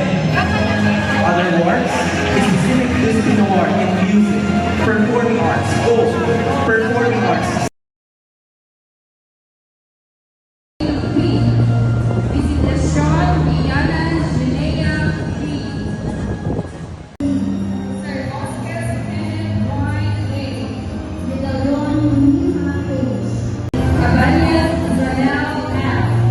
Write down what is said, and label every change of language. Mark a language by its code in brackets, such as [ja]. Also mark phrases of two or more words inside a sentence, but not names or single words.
[en] Other awards is the Civic Discipline Award in Music, Performing Arts, Performing Arts. Visitasyon Diana Zenea B. Sir Oscar Kenneth Y. A. Abanya Zanel M.